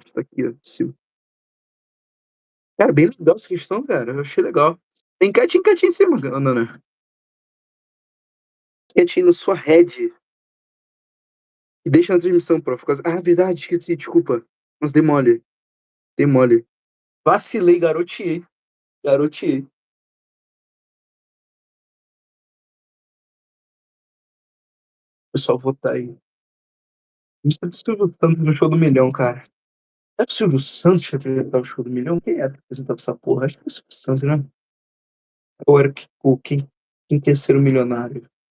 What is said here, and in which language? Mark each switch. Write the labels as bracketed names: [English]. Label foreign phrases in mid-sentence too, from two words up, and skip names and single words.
[Portuguese] Tá aqui, ó. Sim. Cara, bem legal essa questão, cara. Eu achei legal. Tem enquete em cima, Ana. Enquete aí na sua head. E deixa na transmissão, prof. Ah, verdade, esqueci, desculpa. Mas dei mole. Dei mole. Vacilei, garoteei. Garoteei. Pessoal, votar aí. Mr. Silvio Santos no show do milhão, cara. É o Silvio Santos que apresentar o show do milhão? Quem é que apresentava essa porra? Acho que é o Silvio Santos, né? Ou era quem quer ser o milionário?